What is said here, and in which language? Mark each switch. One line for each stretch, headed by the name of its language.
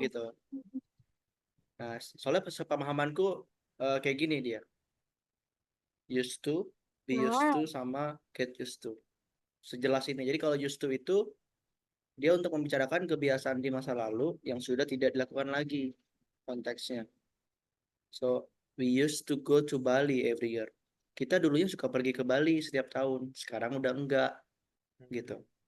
Indonesian: gitu. Nah, soalnya sepemahamanku kayak gini dia.
English: Used to, be used Nah, to,
Indonesian: sama
English: get used to.
Indonesian: Sejelas ini. Jadi kalau used to itu dia untuk membicarakan kebiasaan di masa lalu yang sudah tidak dilakukan lagi konteksnya.
English: So, we used to go to Bali every year.
Indonesian: Kita dulunya suka pergi ke Bali setiap tahun. Sekarang udah enggak gitu.